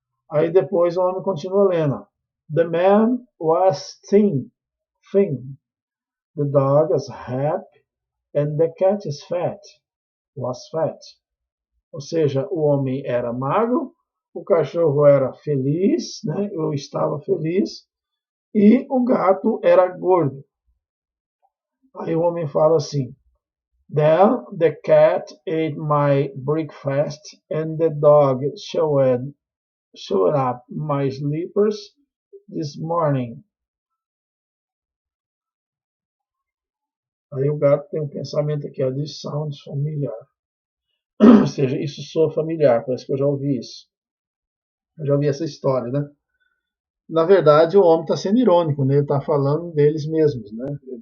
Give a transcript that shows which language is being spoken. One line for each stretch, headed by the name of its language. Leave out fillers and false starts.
Portuguese: Aí depois o homem continua lendo.
English: The man was thin. The dog was happy and the cat was fat.
Portuguese: Ou seja, o homem era magro, o cachorro era feliz, né? Eu estava feliz, e o gato era gordo. Aí o homem fala assim:
English: Then the cat ate my breakfast and the dog showed up my slippers this morning.
Portuguese: Aí o gato tem um pensamento aqui, ó,
English: this sounds familiar.
Portuguese: Ou seja, isso soa familiar, parece que eu já ouvi isso. Eu já ouvi essa história, né? Na verdade, o homem está sendo irônico, né? Ele está falando deles mesmos, né?